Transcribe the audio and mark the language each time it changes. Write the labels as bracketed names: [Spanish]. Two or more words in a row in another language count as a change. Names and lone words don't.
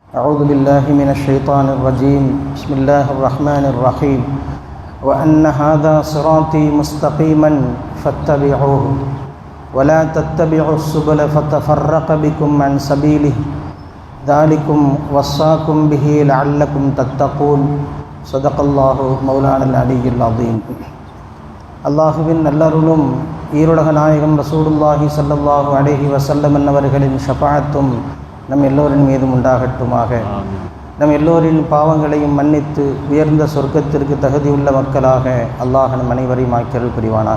[Arabic] أعوذ بالله من الشيطان الرجيم بسم الله الرحمن الرحيم وأن هذا صراطي مستقيما فاتبعوه ولا تتبعوا السبل فتفرق بكم عن سبيله ذلكم وصاكم به لعلكم تتقون صدق الله مولانا العلي العظيم. [Tamil] அல்லாஹுவின் நல்லருளும் ஈருலக நாயகம் [Arabic] رسول الله صلى الله عليه وسلم [Tamil] அவர்களின் ஷஃபாஅத்தும் நம் எல்லோரின் மீதும் உண்டாகட்டுமாக. நம் எல்லோரின் பாவங்களையும் மன்னித்து உயர்ந்த சொர்க்கத்திற்கு தகுதியுள்ள மக்களாக அல்லாஹ் நம் அனைவரையும் ஆக்கியருள் புரிவானாக.